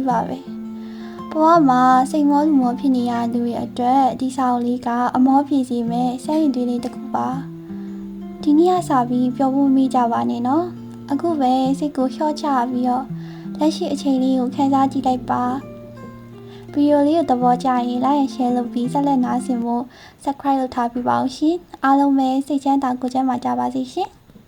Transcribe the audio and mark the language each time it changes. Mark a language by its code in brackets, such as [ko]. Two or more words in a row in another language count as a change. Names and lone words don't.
[my] ပါပဲဘဝမှာစိတ်မောလူမောဖြစ်နေရသူတွေအတွက်ဒီစာအုပ်လေးကအမောပြေစီမဲ့စမ်းရည်တွေလေးတစ်ခုပါဒီနေ့ကစပြီးပြောဖို့မိကြပါနဲ့နော်အခုပဲစိတ်ကိုလျှော့ချပြီးတော့လက်ရှိအချိန်လေးကိုခန်းစားကြည့်လိုက်ပါဗီဒီယိုလေးကိုသဘောကျရင် [en] like and share [my] လုပ်ပြီးဆက်လက်နားဆင်ဖို့ subscribe လုပ်ထားပြီးပါအောင်ရှင်အားလုံးပဲစိတ်ချမ်းသာကိုယ်ချမ်းသာကြပါစေရှင်